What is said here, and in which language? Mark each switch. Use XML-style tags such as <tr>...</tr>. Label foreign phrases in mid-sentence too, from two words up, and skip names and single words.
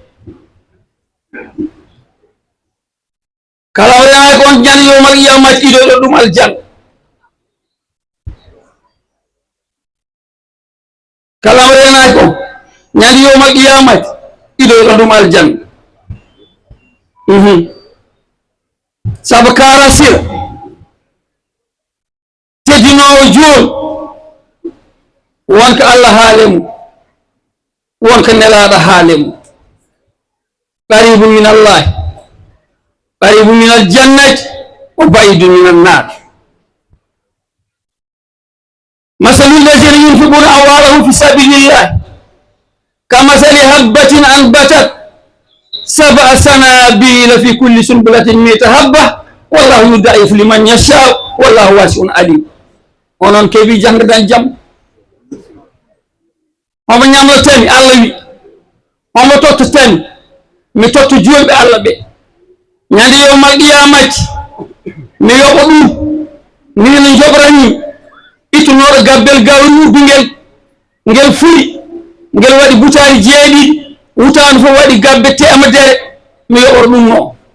<ff>kala o renaki on ñande</ff> <ar>يوم القيامة</ar> <ff>idoyɗo ɗum aljanna kala o renaki on ñande</ff> <ar>يوم القيامة</ar> <ff>idoyɗo ɗum aljanna saabu kara sira teddinowo jooni wonko Allah haalemo wonko nelaɗo haalemo</ff> <ar>قريب من الله قريب من الجنة وبعيد من النار مثل الذين ينفقون أموالهم في سبيل الله كمثل حبة أنبتت سبع سنابل في كل سنبلة مائة حبة والله يضاعف لمن يشاء والله واسع عليم</ar> <ff>onon keeɓi janggadan jaam homo ñamlotani Allah wi homo tottotani mi totto julɓe Allah ɓe ñande</ff> <ar>يوم القيامة</ar> <ff>mi yoɓa ɗum min joɓrani ittunoɗo gabbel gawri uddugel ngel furi ngel waɗi butaali 7 wutaandu fof waɗi gabbe temedere mi yoɓor ɗum no</ff>